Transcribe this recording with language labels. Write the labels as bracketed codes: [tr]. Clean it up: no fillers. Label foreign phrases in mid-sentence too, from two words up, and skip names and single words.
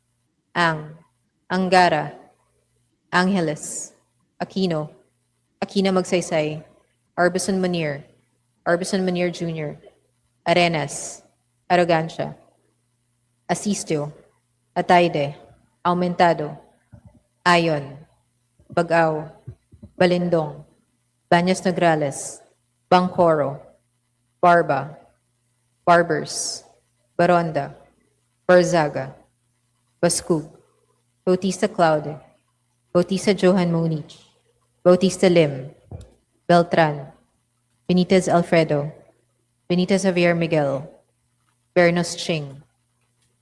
[tl] Angara, Angeles, Aquino, Aquino Magsaysay, Arbison Munir, Arbison Munir Jr., Arenas, Arrogancia, Asistio, Atayde, Aumentado, Ayon, Bagao, Balindong, Baños Nograles, Bangkoro, Barba, Barbers, Baronda, Barzaga, Bascug, Bautista Claude, Bautista Johan Munich, Bautista Lim, Beltran, Benitez Alfredo, Benitez Javier Miguel, Bernos Ching,